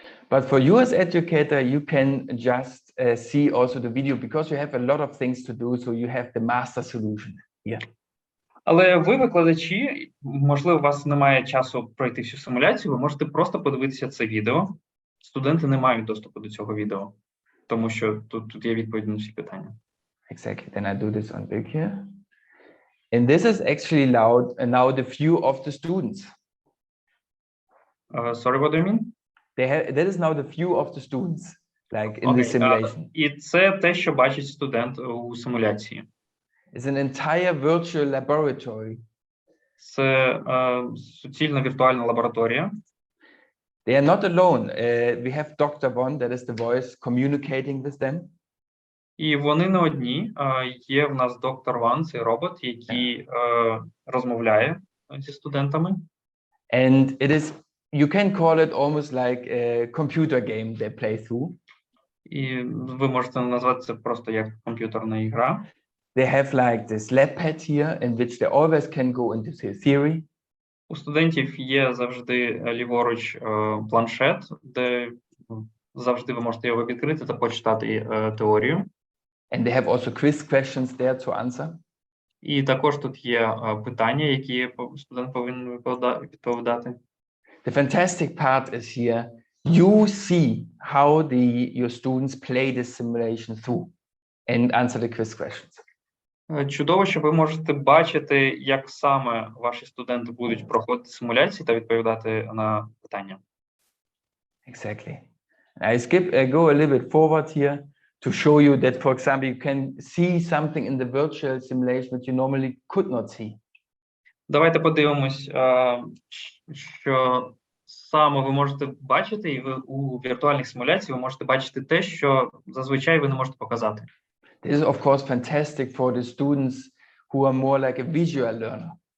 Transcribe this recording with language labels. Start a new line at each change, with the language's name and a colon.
English: But for you as educator, you can just see also the video because you have a lot of things to do, so you have the master solution here.
Ukrainian: Але ви, викладачі, можливо, у вас немає часу пройти всю симуляцію, ви можете просто подивитися це відео. Студенти не мають доступу до цього відео, тому що тут є відповідь на всі питання.
English: Exactly. Then I do this on big here. And this is actually now the view of the students. Sorry, what do you mean? That is now the view of the students, like in the simulation.
Ukrainian: І це те, що бачить студент у симуляції.
English: It's an entire virtual laboratory.
Ukrainian: Це суцільна віртуальна лабораторія.
English: They are not alone. We have Dr. One, that is the voice communicating with them.
Ukrainian: І вони не одні. Є в нас доктор Ван, цей робот, який розмовляє зі студентами.
English: And it is, you can call it almost like a computer game they play through.
Ukrainian: І ви можете назвати це просто як комп'ютерна ігра.
English: They have like this lab pad here in which they always can go into the theory.
Ukrainian: У студентів є завжди ліворуч планшет, де завжди ви можете його відкрити та почитати теорію.
English: And they have also quiz questions there to answer.
Ukrainian: І також тут є питання, які студент повинен відповідати.
English: The fantastic part is here. You see how your students play this simulation through and answer the quiz questions.
Ukrainian: Чудово, що ви можете бачити, як саме ваші студенти будуть проходити симуляції та відповідати на питання.
English: Exactly. I go a little bit forward here to show you that, for example, you can see something in the virtual simulation that you normally could not see.
Ukrainian: Давайте подивимось, що саме ви можете бачити, і ви у віртуальних симуляціях ви можете бачити те, що зазвичай ви не можете показати.
English: This is, of course, fantastic for the students who are more like a visual learner.